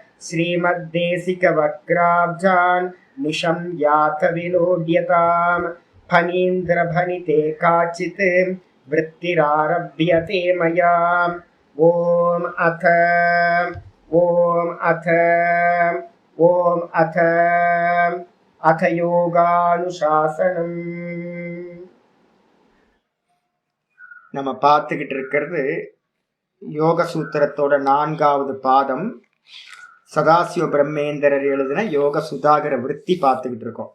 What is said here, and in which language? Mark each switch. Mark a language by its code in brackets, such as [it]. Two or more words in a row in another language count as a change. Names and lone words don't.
[sa] श्रीमद्देशिकवक्राब्जान् निशं यात विलोड्यताम् फणीन्द्रभनिते काचित् वृत्तिरारभ्यते मया। ओम अथ யோகானுசாசனம். [ta] நம்ம பார்த்துக்கிட்டு இருக்கிறது யோக சூத்திரத்தோட 4வது பாதம். சதாசிவ பிரம்மேந்திரர் எழுதின யோக சுதாகர விருத்தி பார்த்துக்கிட்டு இருக்கோம்.